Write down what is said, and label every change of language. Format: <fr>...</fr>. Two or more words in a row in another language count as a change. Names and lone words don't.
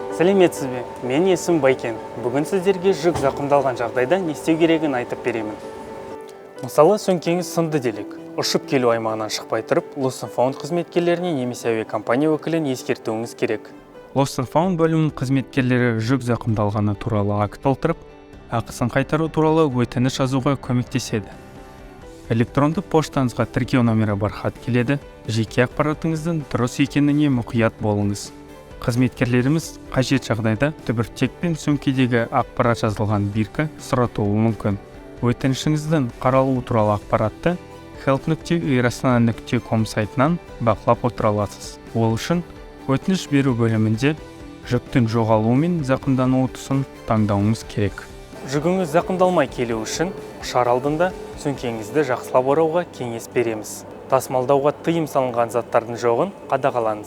<kk>Сәлеметсіз бе? Мен есім Байкен. Бүгін сіздерге жүк зақымдалған жағдайда не істеу керегін айтып беремін. Мысалы, сөмкеңіз сынды делік. Ұшып келу аймағынан шықпай тұрып, Lost and Found қызметкерлеріне немесе әуе компания өкілін ескертуіңіз керек. Lost and Found бөлімінің қызметкерлері жүк зақымдалғаны туралы акт толтырып, ақысын қайтару туралы өтініш жазуға көмектеседі. Электронды поштаңызға тіркеу номері бар хат келеді. Жеке ақпаратыңыздың дұрыс екеніне мұқият болыңыз. Қызметкерлеріміз қажет жағдайда түбіртек пен сөмкедегі ақпарат жазылған бирка сұратуы мүмкін. Өтінішіңіздің қаралуы туралы ақпаратты help.airastana.com сайтынан бақылап отыра аласыз. Ол үшін өтініш беру бөлімінде жүктің жоғалуы мен зақымдануы тұсын таңдауыңыз керек. Жүгіңіз зақымдалмай келу үшін ұшар алдында сөмкеңізді жақсылап орауға кеңес береміз. Тасымалдауға тыйым салынған заттардың жоғын қадағалаңыз.</kk>